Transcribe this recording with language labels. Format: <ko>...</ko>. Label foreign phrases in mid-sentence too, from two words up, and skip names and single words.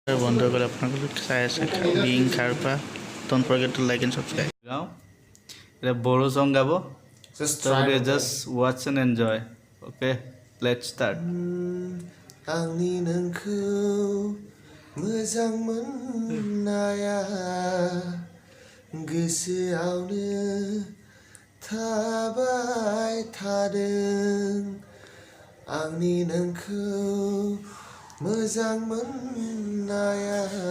<as>বন্ধুসকল আপোনালোক চাই আছে</as> <en>বিং খাৰপা don't forget to like and subscribe</en> <as>গাওঁ এটা বড়ো সং গাব</as> <en>just watch and enjoy okay let's start</en> <brx>आंनि नोंखौ मोजां मोननाया गोसोआवनो थाबाय थादों आंनि नोंखौ मोजां मोननाया</brx>